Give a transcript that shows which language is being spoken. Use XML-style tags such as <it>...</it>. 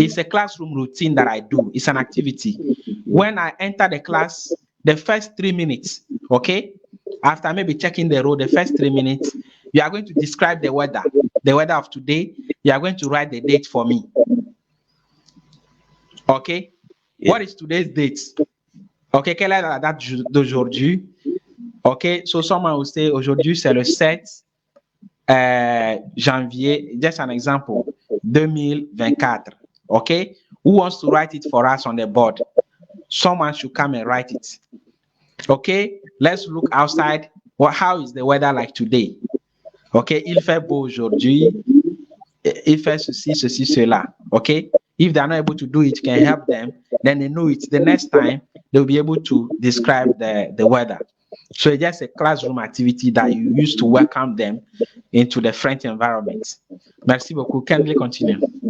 <en>It's a classroom routine that I do. It's an activity. When I enter the class, the first 3 minutes, okay, after maybe checking the roll, the first 3 minutes, you are going to describe the weather of today. You are going to write the date for me. Okay, yes. What is today's date? Okay,</en> <fr>quelle est la date d'aujourd'hui?</fr> <en>Okay, so someone will say</en> <fr>aujourd'hui c'est le 7 janvier,</fr> <en>just an example, 2024. Okay, who wants to write it for us on the board? Someone should come and write it. Okay, let's look outside. How is the weather like today?</en> <fr>Okay, il fait beau aujourd'hui. Il fait ceci, ceci, cela.</fr> <en>Okay, if they are not able to do it, you can help them. Then they know it. The next time they'll be able to describe the weather. So it's just a classroom activity that you use to welcome them into the French environment.</en> <fr>Merci beaucoup.</fr> <en>Can we continue?</en>